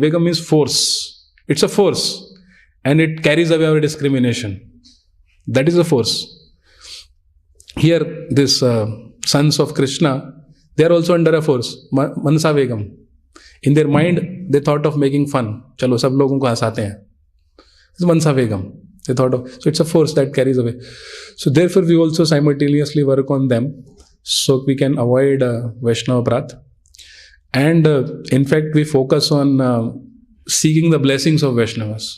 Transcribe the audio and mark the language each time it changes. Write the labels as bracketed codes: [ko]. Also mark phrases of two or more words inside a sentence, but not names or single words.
[en] Vegam means force. It's a force. And it carries away our discrimination. That is a force. Here, this sons of Krishna, they are also under a force. Mansa Vegam. In their mind, they thought of making fun. [hi] चलो, सब लोगों को हंसाते हैं. [en] This is Mansa Vegam. They thought of, so it's a force that carries away. So therefore, we also simultaneously work on them, so we can avoid Vaishnava Apradh. And in fact, we focus on seeking the blessings of Vaishnavas.